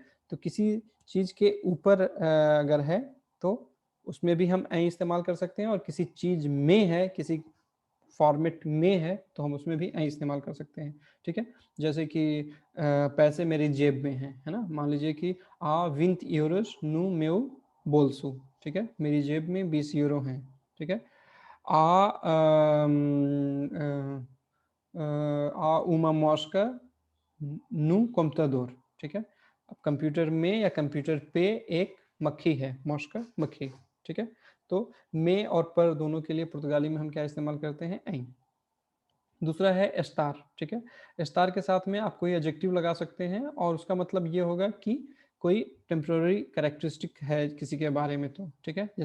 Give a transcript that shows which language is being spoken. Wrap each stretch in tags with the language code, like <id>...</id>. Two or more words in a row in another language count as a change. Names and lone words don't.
<hi>तो किसी चीज के ऊपर अगर है तो उसमें भी हम ऐ इस्तेमाल कर सकते हैं, और किसी चीज में है, किसी फॉर्मेट में है, तो हम उसमें भी ऐ इस्तेमाल कर सकते हैं, ठीक है। जैसे कि पैसे मेरी जेब में है ना। मान लीजिए कि</hi> <pt>há 20 euros no meu bolso,</pt> <hi>ठीक है, मेरी जेब में 20 यूरो हैं, ठीक है।</hi> <pt>há uma mosca no computador,</pt> <hi>ठीक है। अब कंप्यूटर में या कंप्यूटर पे एक मक्खी है, मॉस्का मक्खी, ठीक है। तो में और पर दोनों के लिए पुर्तगाली में हम क्या इस्तेमाल करते हैं? ऐ। दूसरा है स्टार, ठीक है। स्टार के साथ में आप कोई एडजेक्टिव लगा सकते हैं, और उसका मतलब ये होगा कि कोई</hi> <en>temporary characteristic</en> <hi>है किसी के बारे में, तो ठीक है।</hi>